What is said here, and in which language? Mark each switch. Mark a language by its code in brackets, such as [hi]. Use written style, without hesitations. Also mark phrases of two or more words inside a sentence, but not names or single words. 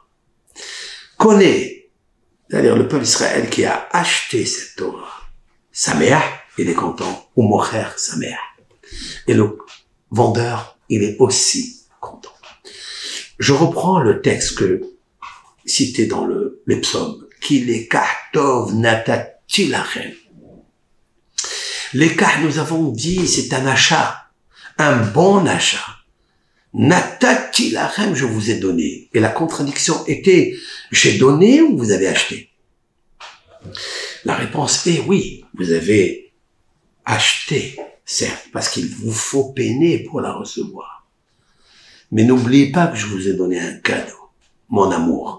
[fr] Connais, c'est-à-dire le peuple d'Israël qui a acheté cette Torah. Sameah, il est content. [he] והמוכר שמח. [fr] Et le vendeur, il est aussi content. Je reprends le texte que cité dans les psaumes. [he] כי לקח טוב נתתי לכם. [fr] Lekah, nous avons dit, c'est un achat. Un bon achat. [he] נתתי לכם, [fr] je vous ai donné. Et la contradiction était, j'ai donné ou vous avez acheté? La réponse est oui, vous avez acheté, certes, parce qu'il vous faut peiner pour la recevoir. Mais n'oubliez pas que je vous ai donné un cadeau, mon amour.